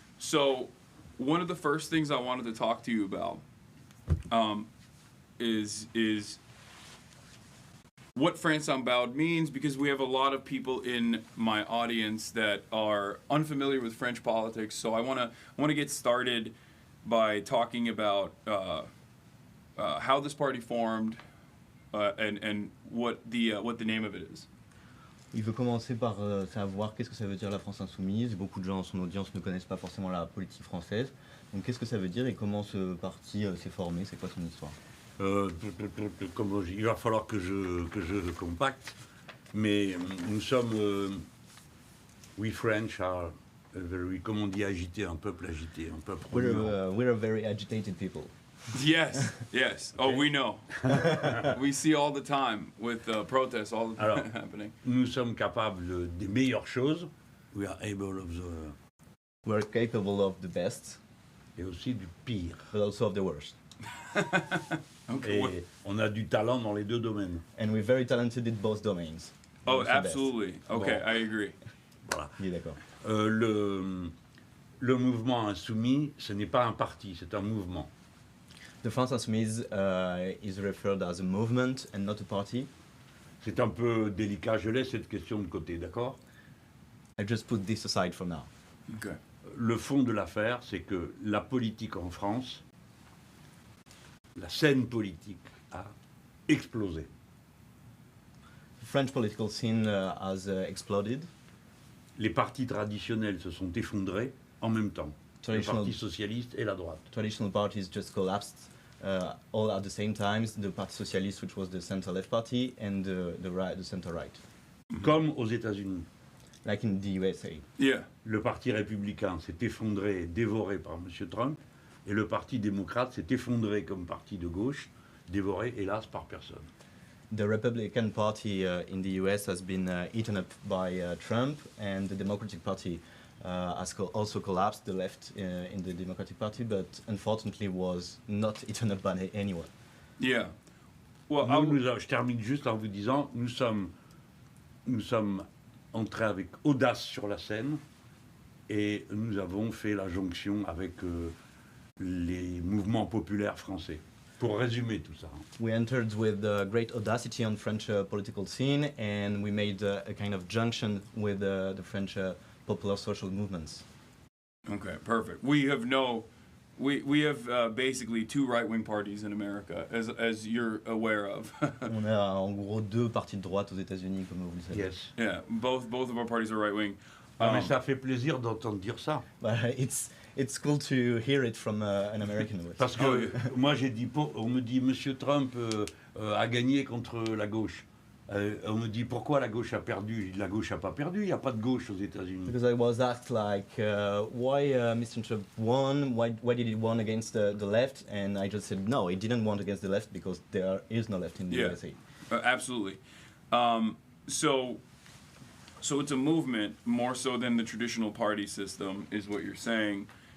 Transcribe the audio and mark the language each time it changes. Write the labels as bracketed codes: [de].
[en] So one of the first things I wanted to talk to you about is what France Unbowed means, because we have a lot of people in my audience that are unfamiliar with French politics. So I want to get started by talking about how this party formed and what the name of it is. [fr] Il veut commencer par savoir qu'est-ce que ça veut dire la France insoumise. Beaucoup de gens dans son audience ne connaissent pas forcément la politique française. Donc qu'est-ce que ça veut dire et comment ce parti s'est formé, c'est quoi son histoire? Il va falloir que je compacte, mais nous sommes, [en] we French are very, [fr] comme on dit, agité, un peuple agité, un peuple. [en] We're a very agitated people. Yes, yes. Oh, we know. We see all the time with protests all the time. [fr] Alors, [en] happening. [fr] Nous sommes capables des meilleures choses. [en] We are able of the. We're capable of the best, [fr] Et aussi du pire. [en] but also of the worst. Okay. [fr] Et on a du talent dans les deux domaines. [en] And we're very talented in both domains. Oh, Also best. absolutely. Okay, [fr] Bon. [en] I agree. [fr] Voilà. Il est d'accord. Le mouvement insoumis, ce n'est pas un parti, c'est un mouvement. [en] The France Insoumise is referred as a movement and not a party. [fr] C'est un peu délicat, je laisse cette question de côté, d'accord? [en] I just put this aside for now. Okay. [fr] Le fond de l'affaire, c'est que la politique en France, la scène politique a explosé. [en] The French political scene has exploded. [fr] Les partis traditionnels se sont effondrés en même temps. Le Parti socialiste et la droite. [en] Traditional parties just collapsed all at the same time. The Parti Socialiste, which was the center-left party, and the center-right. [fr] Comme aux États-Unis. [en] Like in the USA. Yeah. [fr] Le Parti républicain s'est effondré, dévoré par M. Trump, et le Parti démocrate s'est effondré comme parti de gauche, dévoré, hélas, par personne. [en] The Republican Party in the US has been eaten up by Trump, and the Democratic Party has also collapsed, the left in the Democratic Party, but unfortunately was not eaten up by anyone. Yeah. Well, [fr] Je termine juste en vous disant, nous sommes entrés avec audace sur la scène, et nous avons fait la jonction avec les mouvements populaires français. Pour résumer tout ça. [en] We entered with great audacity on French political scene, and we made a kind of junction with the French popular social movements. Okay, perfect. We have basically two right-wing parties in America, as you're aware of. [fr] On a en gros deux partis de droite aux États-Unis, comme vous le savez. [en] Yes. Yeah, both of our parties are right-wing. [fr] Mais ça fait plaisir d'entendre dire ça. [en] But it's cool to hear it from an American. [fr] Parce que moi j'ai dit, on me dit Monsieur Trump a gagné contre la gauche. On me dit pourquoi la gauche a perdu. Je dis la gauche n'a pas perdu, il n'y a pas de gauche aux États-Unis. [en] Because I was asked like, why Mr. Trump won? Why did he won against the left? And I just said no, he didn't won against the left because there is no left in the USA. Absolutely. So it's a movement more so than the traditional party system, is what you're saying.